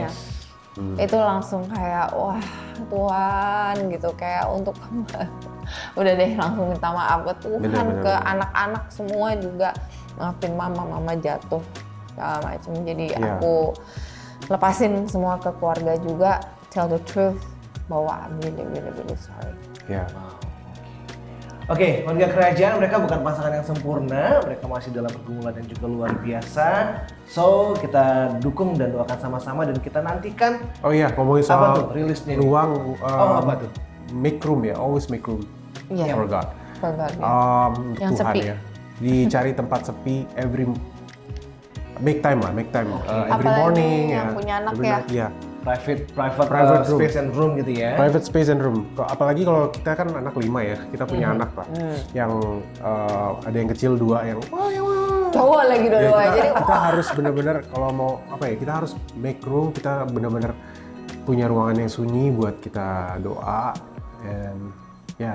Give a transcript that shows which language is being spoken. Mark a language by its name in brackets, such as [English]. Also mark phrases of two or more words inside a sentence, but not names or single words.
[Indonesian] Itu langsung kayak wah Tuhan gitu, kayak untuk udah deh langsung minta maaf ke Tuhan, ke anak-anak semua juga, maafin mama jatuh segala macam. Jadi aku lepasin semua ke keluarga juga, [English] tell the truth bahwa I'm really sorry. [Indonesian] Oke, warga kerajaan, mereka bukan pasangan yang sempurna, mereka masih dalam pergumulan yang juga luar biasa. So kita dukung dan doakan sama-sama dan kita nantikan. Oh iya, ngomongin Apa soal tuh rilisnya nih? ruang apa tuh? [English] make room ya, always make room [Indonesian] Iya. [English] for God. For God, [Indonesian] ya. Yang Tuhan sepi. ya. Dicari tempat sepi [English] make time every [Indonesian] Apalagi [English] morning [Indonesian] yang ya. punya anak [English] Every [Indonesian] ya. night, iya. [English] Private room. space and room [Indonesian] gitu ya. [English] Private space and room. [Indonesian] Apalagi kalau kita kan anak 5 ya, kita punya anak lah. Yang ada yang kecil 2 yang Cowok lagi ya, dua-dua. Jadi kita harus benar-benar kalau mau kita harus [English] make room, [Indonesian] kita benar-benar punya ruangan yang sunyi buat kita doa dan ya